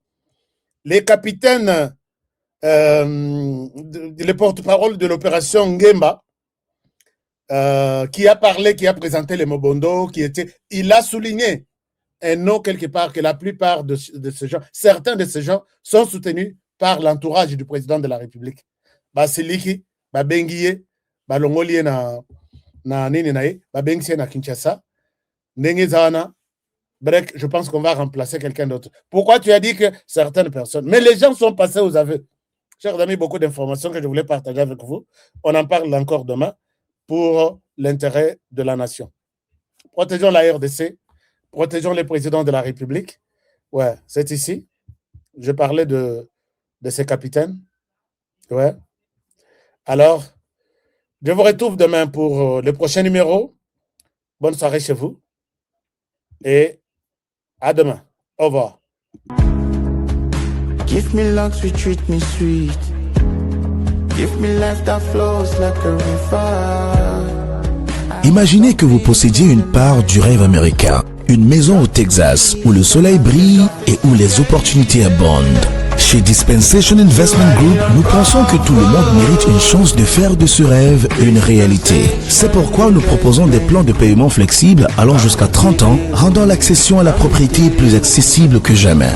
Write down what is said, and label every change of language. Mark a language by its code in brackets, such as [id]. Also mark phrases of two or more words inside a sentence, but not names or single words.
[fr] Les capitaines, les porte-parole de l'opération Ngemba, qui a parlé, qui a présenté les Mobondo, il a souligné un nom quelque part que la plupart de ces gens, certains de ces gens sont soutenus par l'entourage du président de la République. [ln] Basiliki, Babengiye, Balongolie na nini nae, Babengiye na Kinshasa, Nengezana. [fr] Bref, je pense qu'on va remplacer quelqu'un d'autre. Pourquoi tu as dit que certaines personnes, mais les gens sont passés aux aveux. Chers amis, beaucoup d'informations que je voulais partager avec vous. On en parle encore demain pour l'intérêt de la nation. Protégeons la RDC, protégeons les présidents de la République. Ouais, c'est ici. Je parlais de ces capitaines. Ouais. Alors, je vous retrouve demain pour le prochain numéro. Bonne soirée chez vous. Et à demain. Au revoir. [en] Give me luck, treat me sweet. Give me life that flows like a river. [fr] Imaginez que vous possédiez une part du rêve américain, une maison au Texas où le soleil brille et où les opportunités abondent. Chez Dispensation Investment Group, nous pensons que tout le monde mérite une chance de faire de ce rêve une réalité. C'est pourquoi nous proposons des plans de paiement flexibles allant jusqu'à 30 ans, rendant l'accession à la propriété plus accessible que jamais.